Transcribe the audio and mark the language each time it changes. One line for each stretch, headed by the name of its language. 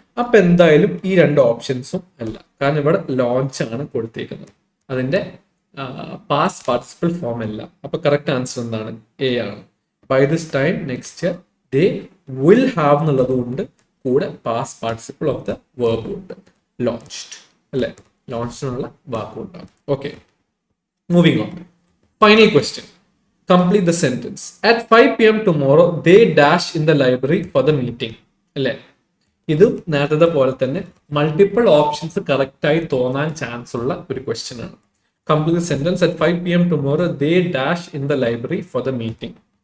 Malayalam: അപ്പൊ എന്തായാലും ഈ രണ്ട് ഓപ്ഷൻസും അല്ല, കാരണം ഇവിടെ ലോഞ്ച് ആണ് കൊടുത്തേക്കുന്നത്, അതിന്റെ പാസ്റ്റ് പാർട്ടിസിപ്പിൾ ഫോം അല്ല. അപ്പൊ കറക്റ്റ് ആൻസർ എന്താണ്? A ആണ്.
English: by this time next year they will have
Malayalam: എന്നുള്ളത് കൊണ്ട് കൂടെ past participle of the verb ഉണ്ട്, ലോഞ്ച്ഡ് അല്ലെ, ലോഞ്ച്ഡിനുള്ള വാക്കും ഉണ്ടാവും.
English: Okay, moving on. Final question, complete the sentence. At 5 p.m. tomorrow, they dash in the library for the meeting.
Malayalam: അല്ലേ, ഇതും നേരത്തെ പോലെ തന്നെ മൾട്ടിപ്പിൾ ഓപ്ഷൻസ് കറക്റ്റ് ആയി തോന്നാൻ ചാൻസ് ഉള്ള ഒരു ക്വസ്റ്റ്യൻ ആണ്.
English: Complete the sentence. At 5 p.m. tomorrow, they dash in the library for the meeting.